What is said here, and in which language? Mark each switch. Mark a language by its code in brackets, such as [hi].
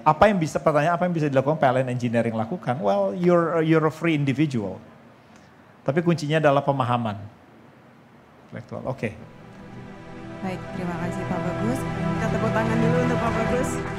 [id] Pertanyaan apa yang bisa dilakukan PLN Engineering lakukan? [en] Well, you're a free individual. [id] Tapi kuncinya adalah pemahaman. Intelektual, oke. Baik, terima kasih Pak Bagus. Kita tepuk tangan dulu untuk Pak Bagus.